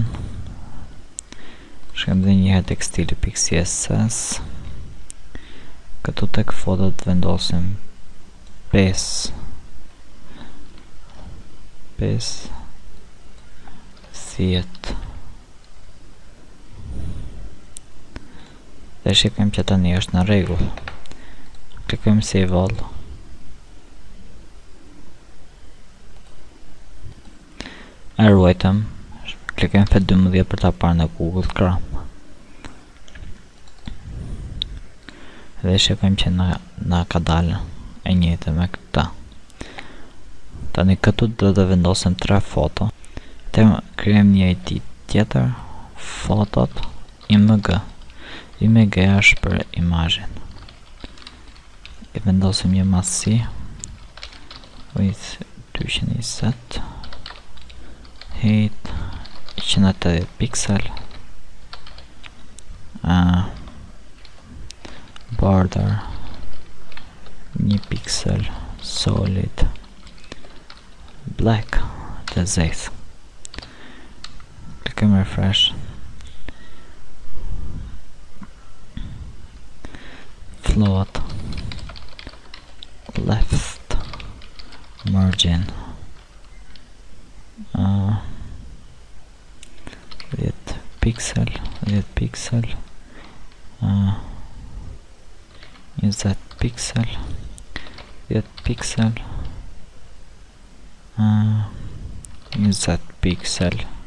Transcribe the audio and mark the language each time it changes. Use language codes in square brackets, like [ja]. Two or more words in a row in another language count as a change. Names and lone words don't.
[sq] Shkojmë dhe njëherë tek stili.css, këtu tek fotot vendosim 5 10 dhe shikojmë që tani është në rregull. Klikojmë [en] save all. [sq] E ruajtëm, klikojmë F12 për ta parë në Google Chrome. Dhe shikojmë që na ka dalë e njëjtë me këtë. Tani këtu do të vendosim 3 foto. Të krijojmë një ID tjetër, fotot img. Img është për imazhin. I vendosim një masi [en] with 220 height 180 [sq] piksel, border 1 piksel, [en] solid black [sq] të zezë. Klikojmë refresh, [en] float left margin [sq] 10 piksel, 20 piksel, 10 piksel, 20 piksel.